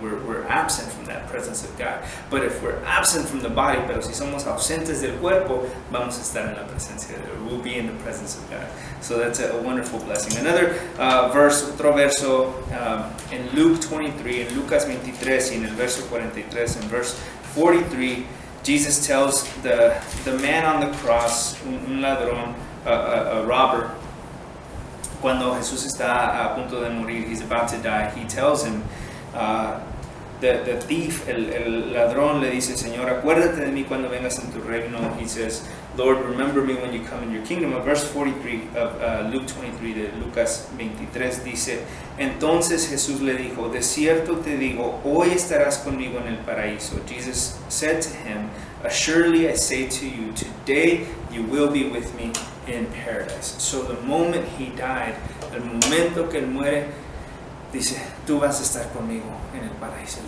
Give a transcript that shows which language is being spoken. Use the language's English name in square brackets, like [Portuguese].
[English] We're absent from that presence of God. But if we're absent from the body, [Spanish] pero si somos ausentes del cuerpo, vamos a estar en la presencia de Dios. [English] We'll be in the presence of God. So that's a wonderful blessing. [Spanish] Another otro verso [English] in Luke 23, [Spanish] en Lucas 23, y en el verso 43, [English] in verse 43, Jesus tells the man on the cross, [Spanish] un ladrón, [English] a robber, [Spanish] cuando Jesús está a punto de morir, [English] he's about to die, he tells him, the thief, [Spanish] el ladrón le dice, Señor, acuérdate de mí cuando vengas en tu reino. [English] He says, Lord, remember me when you come in your kingdom. Verse 43 of Luke 23 [Spanish] de Lucas 23 dice, entonces Jesús le dijo, de cierto te digo, hoy estarás conmigo en el paraíso. [English] Jesus said to him, assuredly I say to you, today you will be with me in paradise. So the moment he died, [Spanish] el momento que él muere, dice, tú vas a estar conmigo en el paraíso.